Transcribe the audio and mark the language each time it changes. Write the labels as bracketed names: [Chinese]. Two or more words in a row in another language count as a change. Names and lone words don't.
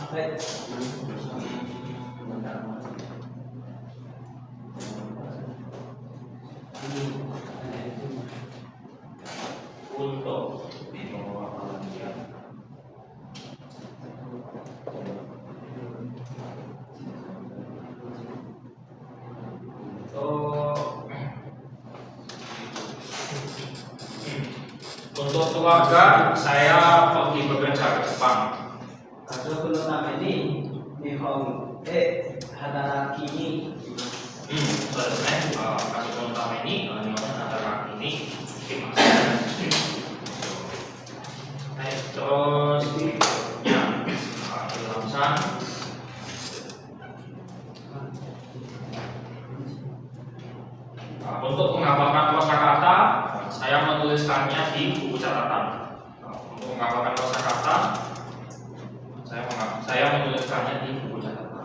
[Indonesian] untuk untuk keluarga saya pergi bekerja ke Jepang. [Japanese] 家族のために日本で働きにそうですね。家族のために日本で働きに来ます。 [Indonesian] はい、terus ya, Ilhamsan. Untuk menghafalkan kosakata, saya menuliskannya di buku catatan. Untuk menghafalkan kosakata, saya menuliskannya di buku catatan.